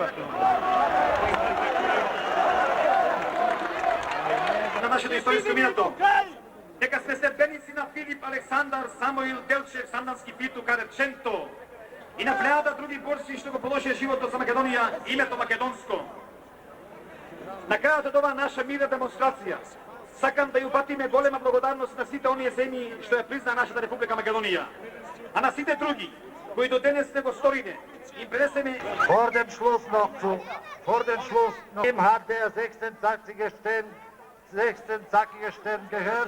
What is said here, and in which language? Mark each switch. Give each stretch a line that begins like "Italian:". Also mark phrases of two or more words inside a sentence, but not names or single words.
Macedonian: На нашето историско минато, дека сме следбеници на Филип, Александар, Самуил, Делчев, Сандански, Питу, Кареченто и на плејада други борци што го положија животот за Македонија, името македонско. На крајот од оваа наша мирна демонстрација, сакам да ја упатиме голема благодарност на сите оние земји што ја призна нашата Република Македонија, а на сите други кои до денес не го сторине, им пренесеме
German: Vor dem Schluss noch im hat der 16-zackige Stern gehört.